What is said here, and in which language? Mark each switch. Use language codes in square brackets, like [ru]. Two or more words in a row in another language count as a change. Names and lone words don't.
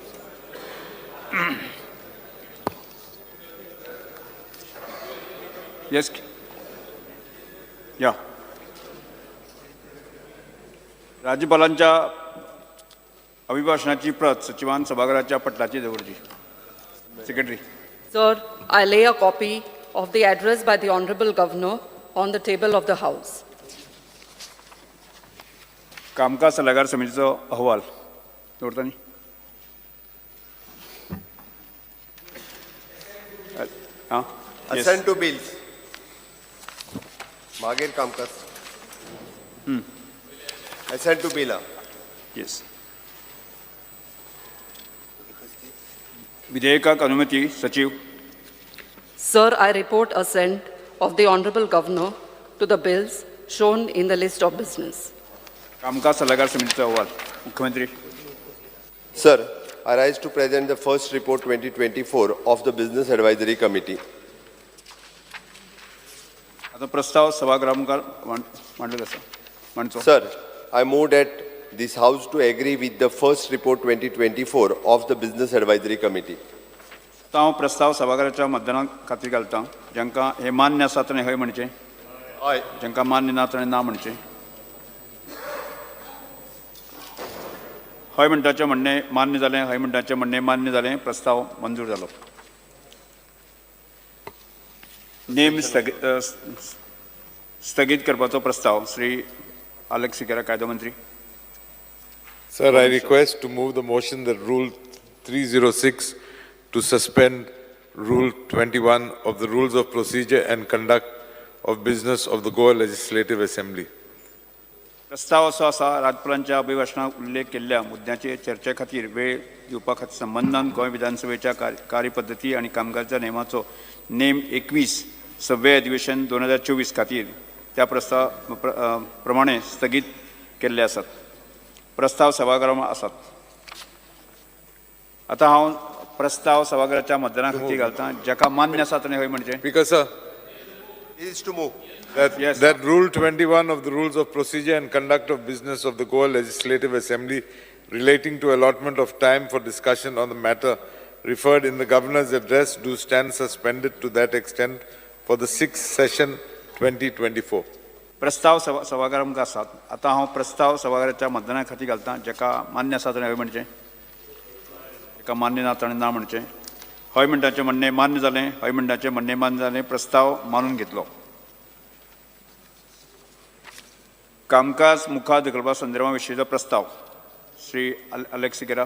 [kok] येस या राज्यपालांच्या अभिभाषणाची प्रत सचिवान सभागृहाच्या पटलाची दवरची सेक्रेटरी. [en] Sir, I lay a copy of the address by the Honorable Governor on the table of the House. [kok] कामकाज सल्लागार समितीचा अहवाल दवरता न्ही. हां [en] Assent to bills. [kok] मागीर कामकाज. [en] Assent to bill. येस. [kok] विधेयकाक अनुमती सचिव. [en] Sir, I report assent of the Honorable Governor to the bills shown in the list of business. [kok] कामकाज सल्लागार समितीचा अहवाल मुख्यमंत्री. [en] Sir, I rise to present the first report 2024 of the Business Advisory Committee. [kok] आता प्रस्ताव सभागृहामुखार मांडलो आसा मांडचो. [en] Sir, I move that this House to agree with the first report 2024 of the Business Advisory Committee. [kok] आता हांव प्रस्ताव सभागृहाच्या मतदाना खातीर घालतां. जांकां हे मान्य आसा ताणें हय म्हणचें. [en] Aye. [kok] जांकां मान्य ना ताणें ना म्हणचें. हय म्हणटाचें म्हणणें मान्य जालें. हय म्हणटाचें म्हणणें मान्य जालें. प्रस्ताव मंजूर जालो. नेम स्थगीत करपाचो प्रस्ताव श्री अलेक्स सिकेरा कायदो मंत्री. [en] Sir, I request to move the motion that Rule 306 to suspend Rule 21 of the Rules of Procedure and Conduct of Business of the Goa Legislative Assembly. [kok] प्रस्ताव असो आसा राज्यपालांच्या अभिभाशणात उल्लेख केल्ल्या मुद्द्याचे चर्चे खातीर वेळ दिवपा खातीर संबंधान गोंय विधानसभेच्या कार्यपद्दती आनी कामकाजाच्या नेमाचो नेम 21 6वें अधिवेशन 2024 खातीर त्या प्रस्ताव प्रमाणे स्थगीत केल्ले आसात. प्रस्ताव सभागृहांत आसात. आता हांव प्रस्ताव सभागृहाच्या मतदाना खातीर घालतां. जाका मान्य आसा ताणें हय म्हणचें. [en] Speaker, sir, It is to move. that Rule 21 of the Rules of Procedure and Conduct of Business of the Goa Legislative Assembly relating to allotment of time for discussion on the matter referred in the Governor's address do stand suspended to that extent for the 6th session 2024. [kok] प्रस्ताव सभागृहांत आसात. आता हांव प्रस्ताव सभागृहाच्या मतदाना खातीर घालतां. जाका मान्य आसा ताणें हय म्हणचें. जाका मान्य ना ताणें ना म्हणचें. हय म्हणटाचें म्हणणें मान्य जालें. हय म्हणटाचें म्हणणें मान्य जालें. प्रस्ताव मानून घेतलो. कामकाज मुखार धकलपा संदर्भा विशींचो प्रस्ताव श्री अलेक्स सिकेरा.